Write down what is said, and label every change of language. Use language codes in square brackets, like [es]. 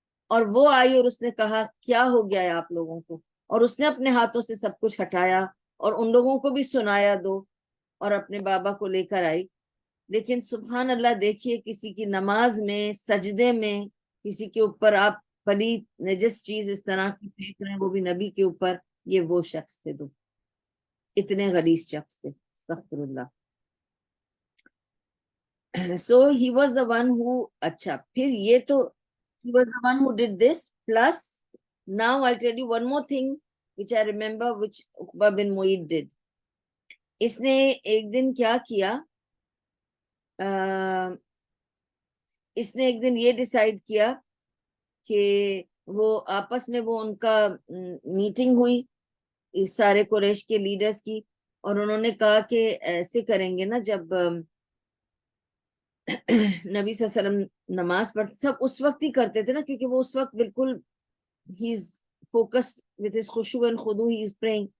[ur] اور وہ آئی اور اس نے کہا کیا ہو گیا ہے آپ لوگوں کو؟ اور اس نے اپنے ہاتھوں سے سب کچھ ہٹایا اور ان لوگوں کو بھی سنایا دو، اور اپنے بابا کو لے کر آئی. لیکن سبحان اللہ، دیکھیے کسی کی نماز میں سجدے میں کسی کے اوپر آپ پلید نجس چیز اس طرح کی پھینک رہے ہیں، وہ بھی نبی کے اوپر. یہ وہ شخص تھے، دو اتنے غلیظ شخص تھے. استغفر اللہ. [en] So he was the one who [ur] اچھا پھر یہ تو [en] he was the one who did this. Plus now I'll tell you one more thing which I remember which Uqba bin Mu'ayt did. [ur] اس نے ایک دن کیا کیا، اس نے ایک دن یہ ڈیسائیڈ کیا کہ وہ آپس میں وہ ان کا میٹنگ ہوئی سارے قریش کے لیڈرز کی، اور انہوں نے کہا کہ ایسے کریں گے نا، جب نبی صلی اللہ علیہ وسلم نماز پڑھتے، سب اس وقت ہی کرتے تھے نا، کیونکہ وہ اس وقت بالکل ہی [en] Is focused with his خشوع and خضوع he is praying.